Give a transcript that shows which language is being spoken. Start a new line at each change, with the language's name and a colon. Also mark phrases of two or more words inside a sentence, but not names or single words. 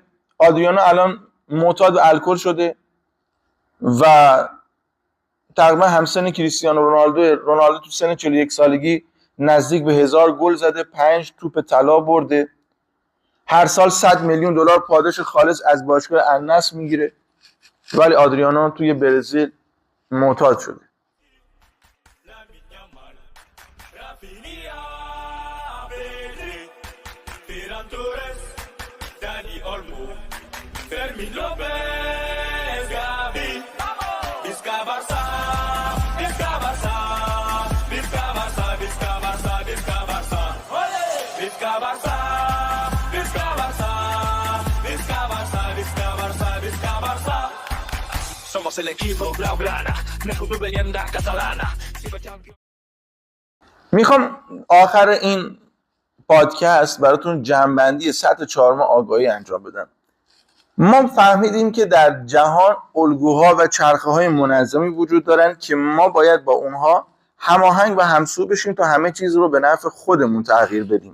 Persian: آدریانو الان معتاد به الکل شده و تقریبا همسن کریستیانو رونالدو تو سن 41 سالگی نزدیک به 1000 گل زده، 5 توپ طلا برده، هر سال 100 میلیون دلار پاداش خالص از باشگاه النصر میگیره. ولی آدریانو توی برزیل معتاد شده.
Catalan: Torres, Dani Olmo, Fermín López, Gavi, Vizca Barça, Vizca Barça, Vizca Barça, Vizca Barça, Vizca Barça, Vizca Barça, Vizca Barça, Vizca Barça, Vizca Barça, Vizca Barça.
Spanish: Somos el equipo blaugrana, mejor leyenda catalana.
Persian: میخوام آخر این پادکست براتون جمع‌بندی سطح 4 ماه آگاهی انجام بدم. ما فهمیدیم که در جهان الگوها و چرخه‌های منظمی وجود دارن که ما باید با اونها هماهنگ و همسو بشیم تا همه چیز رو به نفع خودمون تغییر بدیم.